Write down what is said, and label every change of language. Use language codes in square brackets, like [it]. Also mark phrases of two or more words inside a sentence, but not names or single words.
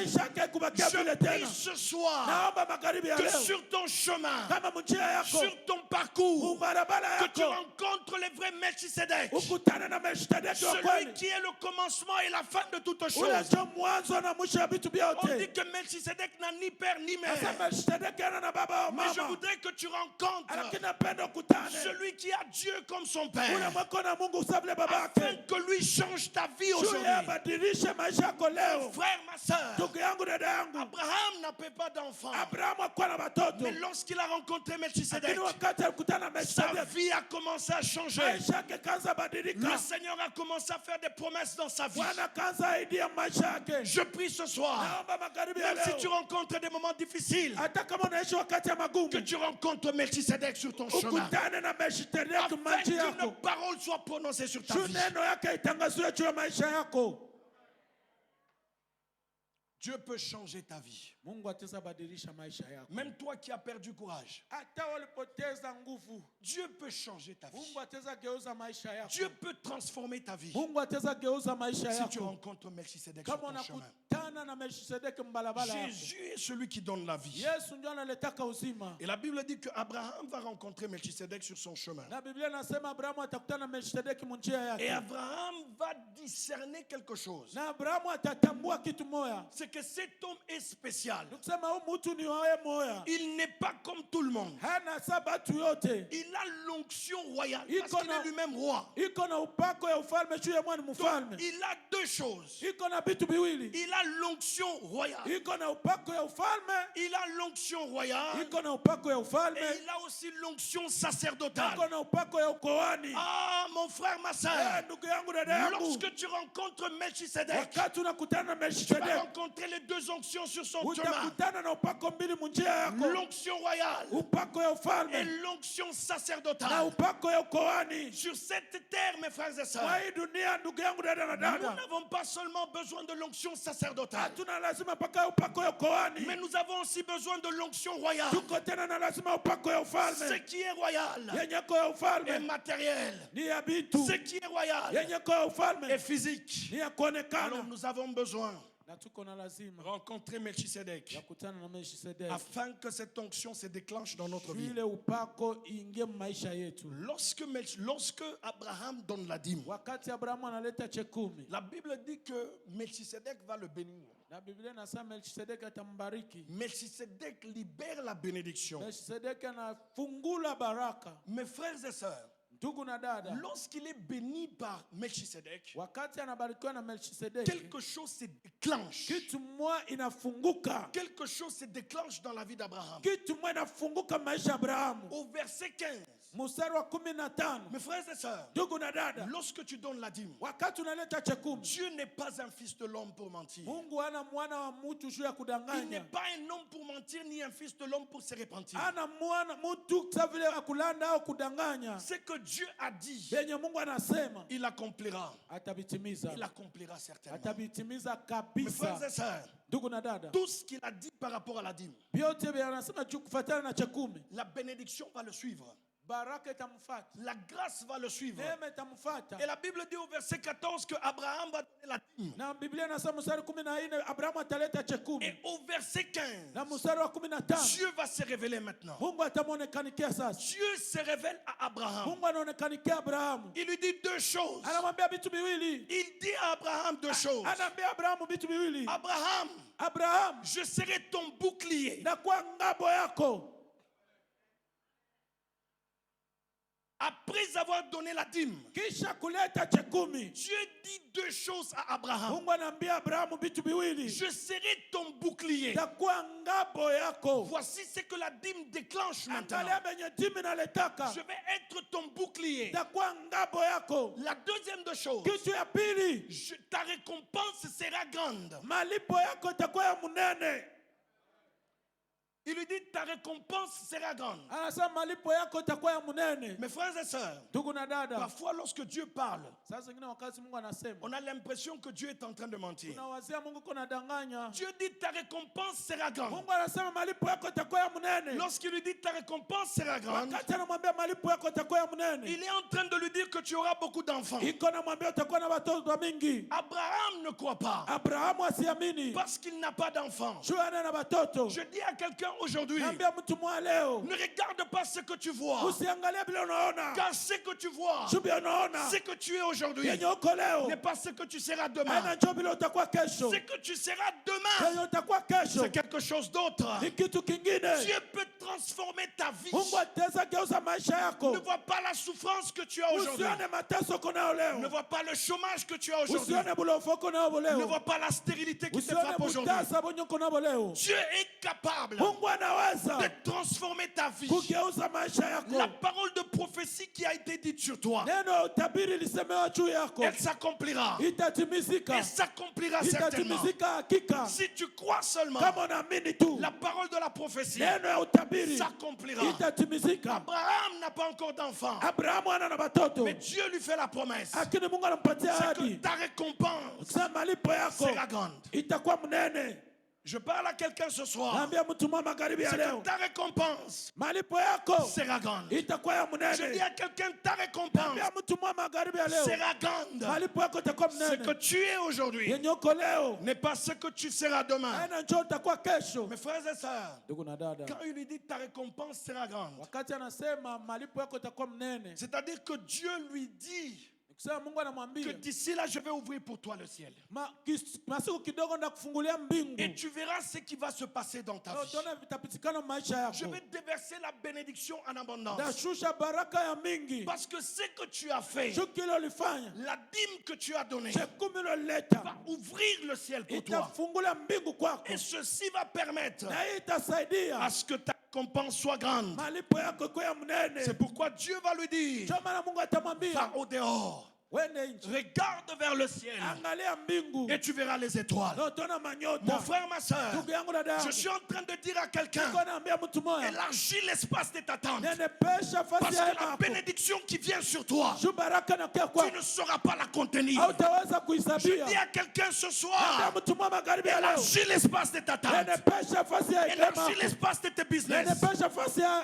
[sw] Maisha yake kubakia [fr] Je [sw] vile [fr] prie [sw] tena. [fr] ce soir [sw] Naomba magharibi ya [fr] que [sw] leo [fr] sur ton chemin, [sw] kama mjia yako, [fr] sur ton parcours, [sw] barabara [fr] que tu [sw] yako [fr] rencontres les vrais Melchisedec. [sw] ukutane na Melchisedek wa [fr] Celui [sw] kweli. [fr] qui est le commencement et la fin de toutes [sw] Ule [fr] choses. [sw] ndio mwanzo na mwisho wa vitu [fr] On [sw] vyote. [fr] dit que Melchisedec n'a ni père ni [sw] Sasa [fr] mère. [sw] Melchisedek ana na baba wa [fr] Mais je [sw] mama. [fr] voudrais que tu rencontres [sw] Lakini napenda ukutane [fr] celui qui a Dieu comme son [sw] ule [fr] père. [sw] mwako na Mungu usavile [fr] Afin [sw] babake. [fr] que lui change ta vie [sw] Juu [fr] aujourd'hui. [sw] yeye abadilishe maisha yako leo. [fr] Frère, ma soeur, [sw] Ndugu yangu, dada yangu, [fr] Abraham n'avait pas d'enfant. [sw] Abrahamu hakuwa na watoto. [fr] Mais lorsqu'il a rencontré Melchisedec, [sw] Lakini wakati alikutana na [fr] sa [sw] Melchisedek, [fr] vie a commencé à changer. [sw] maisha yake kaanza badilika. [fr] Le Seigneur a commencé à faire des promesses dans sa vie. [sw] Bwana kaanza aidia maisha yake. [fr] Je prie ce soir, [sw] Naomba magharibi ya [fr] même si tu [sw] leo, [fr] rencontres des moments difficiles, [sw] hata kama unaishi wakati ya magumu, [fr] que tu rencontres Melchisedec sur ton chemin. [sw] ukutane na Melchisedek [fr] Afin [sw] maji [fr] qu'une [sw] yako. [fr] parole soit prononcée sur ta [sw] Juu [fr] vie. [sw] neno yake itangaziwe juu ya maisha yako. [fr] Dieu peut changer ta vie. [sw] Mungu ataweza badilisha maisha yako. [fr] Même toi qui as perdu courage, [sw] Hata walipoteza nguvu, [fr] Dieu peut changer ta vie. [sw] Mungu ataweza geuza maisha yako. [fr] Dieu peut transformer ta vie. [sw] Mungu ataweza geuza maisha [fr] Si tu [sw] yako. [fr] rencontres Melchisedec sur [sw] Kama [fr] ton chemin. [sw] unakutana na Melchisedek mbalabala yako. [fr] Jésus est celui qui donne la vie. [sw] Yesu ndio analetaka uzima. [fr] Et la Bible dit que Abraham va rencontrer Melchisedec sur son chemin. [sw] Na Biblia inasema Abrahamu atakutana na Melchisedek munjia [fr] Et [sw] yake. [fr] Abraham va discerner quelque chose. [sw] Na Abrahamu atatambua kitu moya. [fr] C'est que cet homme est spécial. [sw] Nikusema huyu mtu ni wae moya. [fr] Il n'est pas comme tout le monde. [sw] Hana sabatu yote. [fr] Il a l'onction royale parce [sw] Iko [fr] qu'il [sw] na- [fr] est lui-même roi. [sw] Iko na upako ya ufalme juu ya mwana mfalme. [fr] Donc, il a deux choses. [sw] Iko na vitu viwili. [fr] Il a l'onction royale. [sw] Iko na upako ya ufalme. [fr] Il a l'onction royale. [sw] Iko na upako ya ufalme. [fr] Et il a aussi l'onction sacerdotale. [sw] Iko na upako ya ukoani. [fr] Ah, mon frère, ma soeur. [sw] Ndugu yangu, dada yangu, [fr] Lorsque tu rencontres Melchisedec, [sw] wakati unakutana na [fr] tu vas [sw] Melchisedek, [fr] rencontrer rencontrer les deux onctions sur son chemin. [sw] utakutana na upako mbili munjia yako, [fr] L'onction royale [sw] upako ya [fr] et [sw] ufalme [fr] l'onction [sw] na [fr] sacerdotale. [sw] upako ya ukoani. [fr] Sur cette terre, mes frères et [sw] Kwa [fr] sœurs, [sw] hii dunia, ndugu yangu, dada na [fr] nous [sw] dada, [fr] n'avons pas seulement besoin de l'onction sacerdotale, [sw] hatuna lazima paka ya upako ya ukoani, [fr] mais nous avons aussi besoin de l'onction royale. [sw] tuko tena na lazima upako ya [fr] Ce [sw] ufalme. [fr] qui est royal [sw] Yenye ko ya [fr] est [sw] ufalme [fr] matériel. [sw] ni ya bitu, [fr] Ce qui est royal [sw] yenye ko ya ufalme [fr] est physique. [sw] ni ya [fr] Alors [sw] kuonekana. [fr] nous avons besoin [sw] Na tuko na lazima [fr] de rencontrer Melchisedec [sw] ya kutana na Melchisedeki [fr] afin que cette onction se déclenche dans notre vie. [sw] vile upako ingie maisha yetu. [fr] Lorsque Abraham donne la dîme, [sw] Wakati Abrahamu analeta chekumi, [fr] la Bible dit que Melchisedec va le bénir. [sw] na Biblia inasema Melchisedeki atambariki. [fr] Melchisedec libère la bénédiction. [sw] Melchisedeki anafungula baraka. [fr] Mes frères et sœurs, [sw] Ndugu na dada, [fr] lorsqu'il est béni par Melchisedec, [sw] wakati anabarikiwa na Melchisedeki, [fr] quelque chose se déclenche. [sw] kitu mwa inafunguka, [fr] Quelque chose se déclenche dans la vie d'Abraham. [sw] kitu mwa inafunguka maisha ya Abrahamu. [fr] Au verset 15, [sw] Mstari wa 15, [fr] mes frères et sœurs, [sw] ndugu na dada, [fr] lorsque tu donnes la dîme, [sw] wakati unaleta chekumi, [fr] Dieu n'est pas un fils de l'homme pour mentir. [sw] Mungu hana mwana wa mtu juu ya [fr] Il n'est [sw] kudanganya. [fr] pas un homme pour mentir, ni un fils de l'homme pour se repentir. [sw] Hana mwana mtu sa vile akulanda au kudanganya. [fr] Ce que Dieu a dit, [sw] Benye Mungu anasema [fr] il accomplira. [sw] atabitimiza. [fr] Il accomplira certainement. [sw] Atabitimiza [fr] Mes frères et [sw] kabisa. [fr] sœurs, [sw] Ndugu na dada, [fr] tout ce qu'il a dit par rapport à la dîme, [sw] vyote vya anasema kufuatana na chekumi, [fr] la bénédiction va le suivre. [sw] baraka itamfuata, [fr] La grâce va le suivre. [sw] neema itamfuata. [fr] Et la Bible dit au verset 14 que Abraham va donner la dîme. [sw] Na Biblia inasema mstari 14 Abrahamu ataleta chekumi, [fr] Et au verset 15, [sw] na mstari wa 15 [fr] Dieu va se révéler maintenant. [sw] Mungu atamwonekanikia sasa. [fr] Dieu se révèle à Abraham. [sw] Mungu anaonekanikia Abrahamu, [fr] Il lui dit deux choses. [sw] anamwambia vitu viwili. [fr] Il dit à Abraham deux choses. [sw] Anaambia Abrahamu vitu viwili. [fr] Abraham, [sw] Abrahamu, [fr] je serai ton bouclier. [sw] na kwa ngabo yako. [fr] Après avoir donné la dîme, [sw] Kisha kuleta chekumi, [fr] Dieu dit deux choses à Abraham. [sw] Mungu anaambia Abrahamu vitu viwili. [fr] Je serai ton bouclier. [sw] Na kwa ngabo yako. [fr] Voici ce que la dîme déclenche maintenant. [sw] Angalia benye dimi naletaka. [fr] Je vais être ton bouclier. [sw] Na kwa ngabo yako. [fr] La deuxième de choses, [sw] Kitu ya pili, [fr] ta récompense sera grande. [sw] malipo yako itakuwa ya munene. [fr] Il lui dit ta récompense sera grande. [sw] Anasema malipo yako itakuwa ya munene. [fr] Mes frères et sœurs, [sw] Ndugu na dada, [fr] parfois lorsque Dieu parle, [sw] sasa zingine wakati Mungu anasema, [fr] on a l'impression que Dieu est en train de mentir. [sw] unawazia Mungu kuna danganya. [fr] Dieu dit ta récompense sera grande. [sw] Mungu anasema malipo yako itakuwa ya munene. [fr] Lorsqu'il lui dit ta récompense sera grande, [sw] Wakati anamwambia malipo yako itakuwa ya munene, [fr] il est en train de lui dire que tu auras beaucoup d'enfants. [sw] iko namwambia utakuwa na watoto mingi. [fr] Abraham ne croit pas [sw] Abrahamu asiamini, [fr] parce qu'il n'a pas d'enfants. [sw] juu ana na watoto. [fr] Je dis à quelqu'un aujourd'hui, [sw] Naambia mtu mwa leo, [fr] ne regarde pas ce que tu vois, [sw] usiangalie vile unaona, [fr] car ce que tu vois, [sw] juu vile unaona [fr] ce que tu es aujourd'hui, [sw] yenye uko leo [fr] n'est pas ce que tu seras [sw] haina [fr] demain. [sw] njoo vile utakuwa kesho. [fr] Ce que tu seras demain, [sw] Yenye utakuwa kesho [fr] c'est quelque chose d'autre. [sw] ni kitu kingine. [fr] Dieu peut transformer ta vie. [sw] Mungu ataweza geuza maisha yako. [fr] Ne vois pas la souffrance que tu as aujourd'hui. [sw] Usione mateso uko nayo [fr] Ne [sw] leo, [fr] vois pas le chômage que tu as aujourd'hui. [sw] usione bulofu uko nayo [fr] Ne [sw] leo, [fr] vois pas la stérilité qui te [sw] usione [fr] frappe aujourd'hui. [sw] butasa bunye uko nayo leo. [fr] Dieu est capable [sw] Mungu anaweza [fr] de transformer ta vie. [sw] kugeuza maisha yako. [fr] La parole de prophétie qui a été dite sur toi, [sw] Neno ya utabiri lisemewa juu yako [fr] elle s'accomplira. [sw] itatimizika, [fr] Elle s'accomplira certainement. [sw] itatimizika hakika. [fr] Si tu crois seulement, [sw] Kama unaamini tu [fr] la parole de la prophétie [sw] neno ya utabiri [fr] s'accomplira. [sw] itatimizika. [fr] Abraham n'a pas encore d'enfant, [sw] Abrahamu ana na watoto, [fr] mais Dieu lui fait la promesse. [sw] lakini Mungu anampatia [fr] C'est que [sw] ahadi, [fr] ta récompense [sw] sema malipo yako [fr] sera grande. [sw] itakuwa mnene. [fr] Je parle à quelqu'un ce soir. [sw] Naambia mtu mwa magharibi ya [fr] C'est [sw] leo, [fr] que ta récompense [sw] malipo yako [fr] sera grande. [sw] itakuwa ya [fr] Je dis [sw] mnene. [fr] à quelqu'un, ta récompense [sw] Naambia mtu mwa magharibi ya leo, [fr] sera grande. [sw] malipo yako itakuwa [fr] Ce que [sw] mnene. [fr] tu es aujourd'hui [sw] Yenye uko leo [fr] n'est pas ce que tu seras demain. [sw] haina njoo utakuwa kesho. [fr] Mes frères et sœurs, [sw] Ndugu na dada, [fr] quand il lui dit ta récompense sera grande, [sw] wakati anasema malipo yako itakuwa mnene, [fr] c'est-à-dire que Dieu lui dit [sw] nikusema Mungu [fr] que [sw] anamwambia [fr] d'ici là, je vais ouvrir pour toi le ciel. [sw] masiku kidogo ndakufungulia mbingu, [fr] Et tu verras ce qui va se passer dans ta [sw] na [fr] vie. [sw] utaona vitapitikana maisha [fr] Je [sw] yako. [fr] vais déverser la bénédiction en abondance. [sw] Ndashusha baraka ya mingi, [fr] Parce que ce que tu as fait, [sw] juu kile ulifanya, [fr] la dîme que tu as donnée, [sw] chekumi ulileta [fr] va ouvrir le ciel pour toi. [sw] itafungula mbingu kwako, [fr] Et ceci va permettre [sw] na hii itasaidia [fr] à ce que ta récompense soit grande. [sw] malipo yako ikuwe ya mnene. [fr] C'est pourquoi Dieu va lui dire, [sw] Ndio maana Mungu atamwambia [fr] va au dehors, Regarde vers le ciel [sw] Angalia mbingu. [fr] et tu verras les étoiles. [sw] Utona manyota. [fr] Mon frère, ma soeur, [sw] Ndugu yangu dada yangu. [fr] je suis en train de dire à quelqu'un, [sw] Niko naambia mtu moja. [fr] élargis l'espace de ta tente. [sw] Nenepesha [fr] Parce [sw] fasi [fr] que [sw] ya [fr] la [sw] hema yako. [fr] bénédiction qui vient sur toi, [sw] Shu baraka na kia [fr] tu [sw] kwako. [fr] ne sauras pas la contenir. [sw] Hautaweza [fr] Je [sw] kuisabia. [fr] dis à quelqu'un ce [sw] Naambia [fr] soir, [sw] mtu moja magharibi ya leo. [fr] élargis l'espace de ta tente. [sw] Nenepesha fasi ya hema [fr] Élargis [sw] yako. [fr] l'espace de tes business. [sw] Nenepesha fasi ya